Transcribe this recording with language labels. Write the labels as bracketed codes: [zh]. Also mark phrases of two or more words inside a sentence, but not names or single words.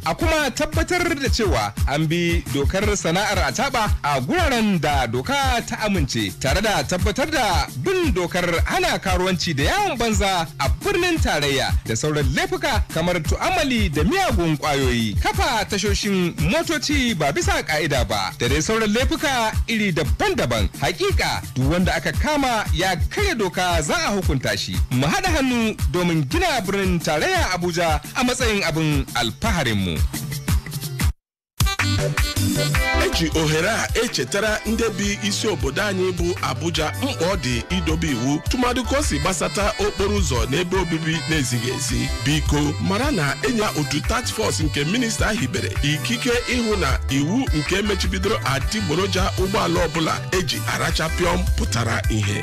[ha] A kuma tabbatar da cewa an bi dokar sana'ar acaba a guraren da doka ta amince, tare da tabbatar da bin dokar hana karuwanci da yawon banza a birnin tarayya da sauran laifuka kamar tu'amali da miyagun kwayoyi, kafa tashoshin motoci ba bisa ka'ida ba, da dai sauran laifuka iri daban-daban. Hakika duk wanda aka kama ya karya doka za a hukunta shi. Mu haɗa hannu domin gina birnin tarayya Abuja a matsayin abin alfaharinmu. [ig] Eji ohere a echetara ndị bi isi obodo anyị bụ Abuja mkpa ọ dị idobe iwu tụmadị ka o si gbasata okporo ụzọ n'ebe obibi na-ezighị ezi. Biko mara na enya otu [en] task force [ig] nke minista hibere ikike ịhụ na iwu nke mechibidoro adịgboroja ụgbọala ọbụla eji arachapịọm pụtara ihe.